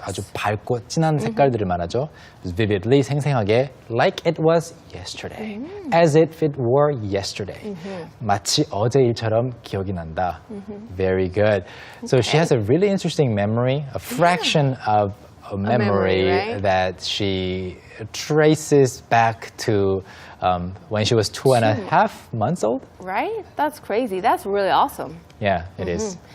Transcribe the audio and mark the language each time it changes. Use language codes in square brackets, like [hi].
[ko] 아주 밝고 진한 색깔들을 말하죠. [en] Vividly, 생생하게, like it was yesterday, as if it were yesterday. [ko] 마치 어제 일처럼 기억이 난다. [en] Very good. So she has a really interesting memory, a fraction of a memory, right? that she traces back to when she was 2.5 months old. Right? That's crazy. That's really awesome. Yeah, it is.